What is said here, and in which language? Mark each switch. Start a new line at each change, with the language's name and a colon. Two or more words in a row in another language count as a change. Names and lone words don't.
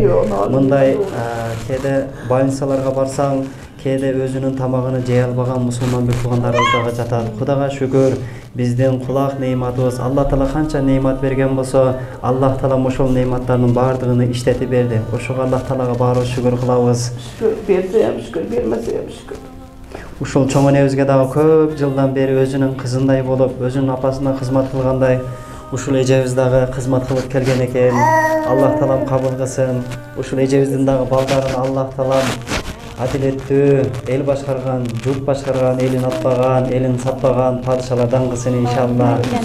Kyrgyz: Мындай кээде больницаларга барсаң, кээде өзүнүн тамагын жей албаган мусулман бир туугандарыбыз дагы жатат. Кудайга шүгүр, биздин кулак неиматыбыз, Алла Таала канча неимат берген болсо, Аллах Таалам ошол неиматтардын баардыгын иштетип берди. Ошого Аллах Таалага баарыбыз шүгүр кылабыз.
Turkish: Şükür, berse hem şükür, bermese hem şükür.
Kyrgyz: Ушул чоң энебизге дагы көп жылдан бери өзүнүн кызындай болуп, өзүнүн апасына кызмат кылгандай, ушул эжебиз дагы кызмат кылып келген экен. Аллах Таалам кабыл кылсын. Ушул эжебиздин дагы балдарын Аллах Таалам адилеттүү, эл башкарган, журт башкарган, элин атпаган, элин сатпаган падышалардан кылсын иншалла.